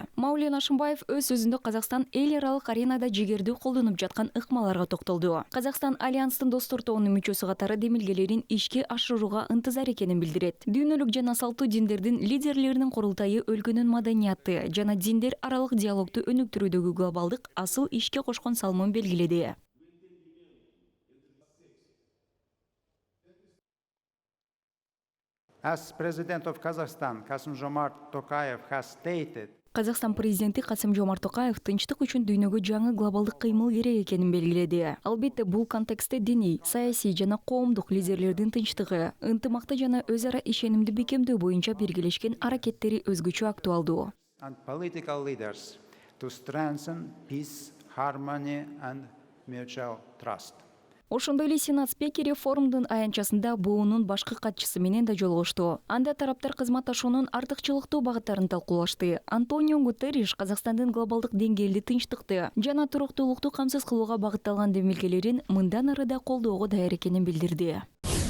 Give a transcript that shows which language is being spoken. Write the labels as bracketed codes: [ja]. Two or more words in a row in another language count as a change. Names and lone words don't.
[ky] Маулен Ашымбаев өз сөзүндө Казакстан эл аралык аренада жигердүү колдонуп жаткан ыкмаларга токтолду. Казакстан альянстын достор тобунун мүчөсү катары демилгелерин ишке ашырууга ынтызар экенин билдирет. Дүйнөлүк жана салттуу диндердин лидерлеринин курултайы өлкөнүн маданияты жана диндер аралык диалогду өнүктүрүүдөгү глобалдык асыл ишке кошкон салымын белгиледи. [en] As President of Kazakhstan, Kassym-Jomart Tokayev has stated, [ky] Казакстан президенти Касым-Жомарт Токаев тынчтык үчүн дүйнөгө жаңы глобалдык кыймыл керек экенин белгиледи. Албетте бул контекстте диний, саясий жана коомдук лидерлердин тынчтыгы, ынтымакты жана өз ара ишенимди бекемдөө боюнча биргелешкен аракеттери өзгөчө актуалдуу. [en] and political leaders to strengthen peace, harmony and mutual trust. [ky] Ошондой эле Сенат спикери форумдун аянтчасында БУнун башкы катчысы менен да жолугушту. Анда тараптар кызматташуунун артыкчылыктуу багыттарын талкуулашты. Антонио Гутерриш Казакстандын глобалдык деңгээлде тынчтыкты жана туруктуулукту камсыз кылууга багытталган демилгелерин мындан ары да колдоого даяр экенин билдирди.